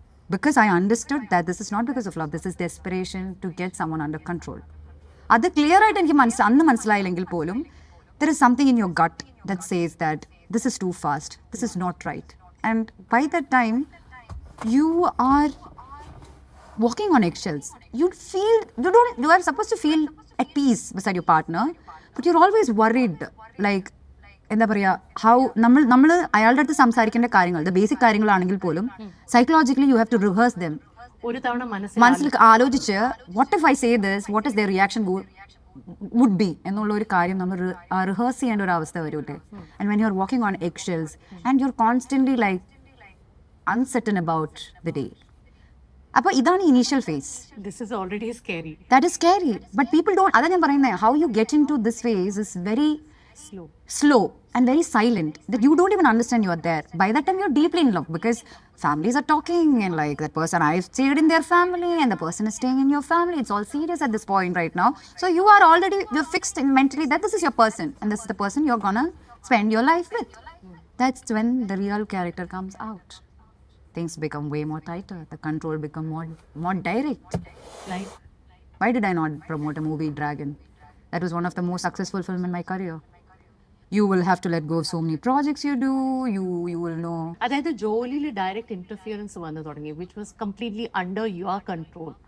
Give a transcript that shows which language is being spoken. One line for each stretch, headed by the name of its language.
English: Because I understood that this is not because of love. This is desperation to get someone under control.
Malayalam: അത് clear ആയിട്ട് എനിക്ക് അന്ന് മനസ്സിലായില്ലെങ്കിൽ പോലും
English: there is something in your gut that says that this is too fast, this is not right, and by that time you are walking on eggshells. You are supposed to feel at peace beside your partner, but you're always worried, like
Malayalam: എന്താ പറയുക,
English: how
Malayalam: നമ്മൾ അയാളുടെ അടുത്ത് സംസാരിക്കേണ്ട കാര്യങ്ങൾ, basic കാര്യങ്ങളാണെങ്കിൽ പോലും
English: Psychologically you have to rehearse them.
Malayalam: ഒരു തവണ മനസ്സിൽ ആലോചിച്ച്
English: what if I say this, what is their reaction would be
Malayalam: എന്നുള്ള ഒരു കാര്യം നമ്മൾ റിഹേഴ്സ് ചെയ്യേണ്ട ഒരു അവസ്ഥ വരൂട്ടെ.
English: And when you are walking on eggshells and you are constantly like uncertain about the day.
Malayalam: അപ്പോൾ ഇതാണ് initial face.
English: This is already scary. That is scary. But people don't,
Malayalam: അതാ ഞാൻ പറയുന്നത്,
English: How you get into this phase is very slow and very silent, that you don't even understand you are there. By that time you're deeply in love because families are talking and like that person, I've stayed in their family and the person is staying in your family. It's all serious at this point right now. So you're fixed mentally that this is your person and this is the person you're gonna spend your life with. That's when the real character comes out. Things become way more tighter. The control become more direct. Like, why did I not promote a movie, Dragon? That was one of the most successful film in my career. You will have to let go of so many projects you do. You will know.
Malayalam: അതായത് ജോലിയിൽ direct interference വന്നു തുടങ്ങി,
English: which was completely under your control.